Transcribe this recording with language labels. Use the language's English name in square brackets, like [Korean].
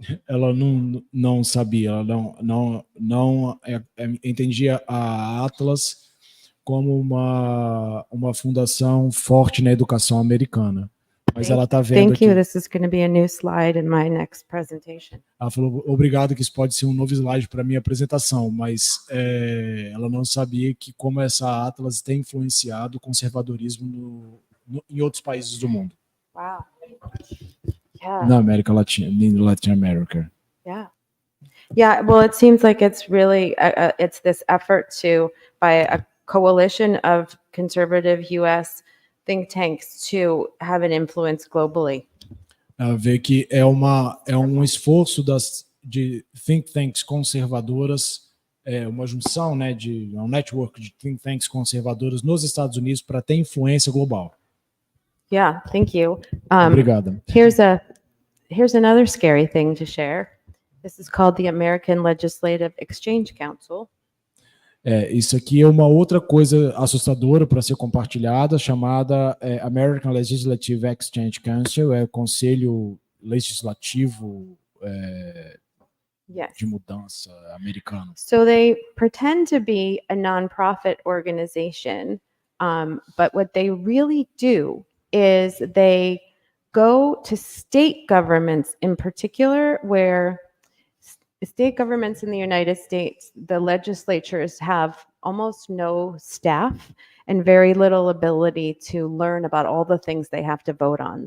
[Portuguese] Ela não sabia, ela não entendia a Atlas como uma fundação forte na educação americana. Mas ela está vendo [English] Thank you. [Portuguese] aqui. [English] This is going to be a new slide in my next presentation. [Portuguese] Ela falou, obrigado, que isso pode ser um novo slide para a minha apresentação, mas ela não sabia que como essa Atlas tem influenciado o conservadorismo em outros países do mundo. [English] Wow. Yeah. [Portuguese] Na América Latina, em Latin America. [English] Yeah. Yeah. Well, it seems like it's really, it's this effort by a coalition of conservative U.S. think tanks to have an influence globally. [Portuguese] Ver que é um esforço de think tanks conservadoras, uma junção, né, de um network de think tanks conservadoras nos Estados Unidos para ter influência global. [English] Yeah, thank you. [Portuguese] Obrigada. [English] Here's another scary thing to share. This is called the American Legislative Exchange Council. [Portuguese] Isso aqui é uma outra coisa assustadora para ser compartilhada, chamada American Legislative Exchange Council, é o Conselho Legislativo [English] Yes. [Portuguese] de mudança americano. [English] So they pretend to be a nonprofit organization, but what they really do is they go to state governments in particular where state governments in the United States, the legislatures have almost no staff and very little ability to learn about all the things they have to vote on.